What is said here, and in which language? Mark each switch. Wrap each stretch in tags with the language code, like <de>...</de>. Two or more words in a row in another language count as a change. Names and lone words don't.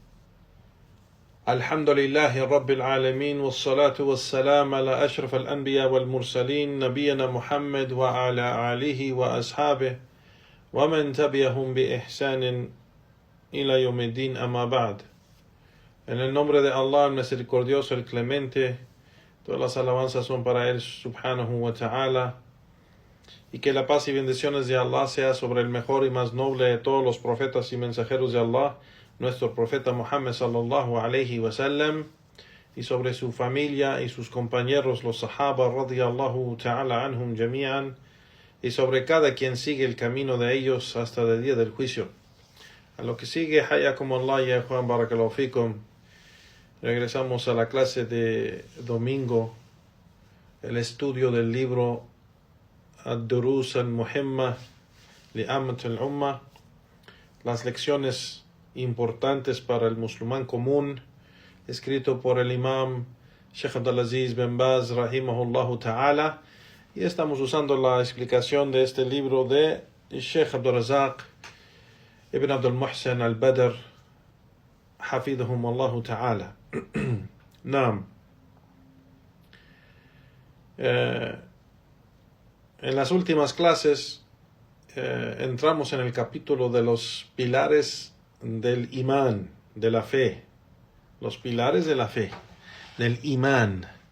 <ar>الحمد لله رب العالمين، والصلاة والسلام على أشرف الأنبياء والمرسلين نبينا محمد وعلى آله وأصحابه ومن تبعهم بإحسان إلى يوم الدين، أما بعد.</ar> <es>En el nombre de Allah, el misericordioso, el clemente, todas las alabanzas son para Él,</es> <ar>سبحانه وتعالى,</ar> <es>y que la paz y bendiciones de Allah sea sobre el mejor y más noble de todos los profetas y mensajeros de Allah, nuestro profeta Muhammad</es> <ar>صلى الله عليه وسلم,</ar> <es>y sobre su familia y sus compañeros, los sahaba</es> <ar>رضي الله تعالى عنهم جميعا,</ar> <es>y sobre cada quien sigue el camino de ellos hasta el día del juicio. A lo que sigue,</es> <ar>حياكم الله يا Juan بارك الله فيكم.</ar> <es>Regresamos a la clase de domingo, el estudio del libro Ad-Durus al-Muhimma li-Ammat al-Umma, las lecciones importantes para el musulmán común, escrito por el imam Sheikh Abdulaziz bin Baz</es> <ar>رحمه الله تعالى,</ar> <es>y estamos usando la explicación de este libro de Sheikh Abdurrazaq ibn Abdul Muhsin al-Badr</es> <ar>حفظهم الله تعالى.</ar> <es>Naam. En las últimas clases entramos en el capítulo de los pilares del imán, de la fe. Los pilares de la fe, del imán.</es>